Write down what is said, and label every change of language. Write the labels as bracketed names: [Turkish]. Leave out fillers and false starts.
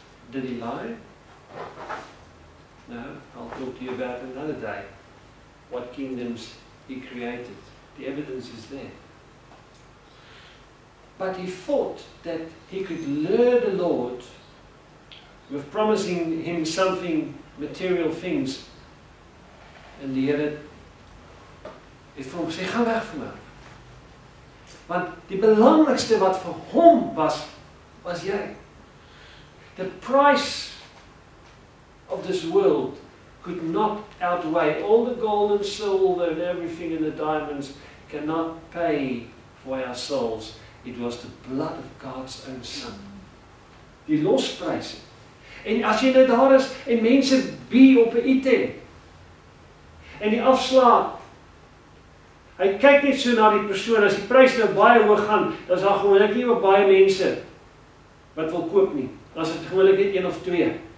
[English] Did he lie? No, I'll talk to you about another day. What kingdoms he created. The evidence is there. But he thought that he could lure the Lord with promising him something, material things. [Afrikaans] En die Here het vir hom gesê, gaan weg van my. Want die belangrikste wat vir hom was jy. [English] The price of this world could not outweigh all the gold and silver and everything and the diamonds cannot pay for our souls. It was the blood of God's own Son. [Afrikaans] Die lospryse. En as jy nou daar is en mense bie op 'n item en die afslaat, hy kyk net so na die persoon, as die prys nou baie hoog gaan, dan is daar gewoonlik nie ook baie mense wat wil koop nie. As dit gewoonlik net 1 of 2.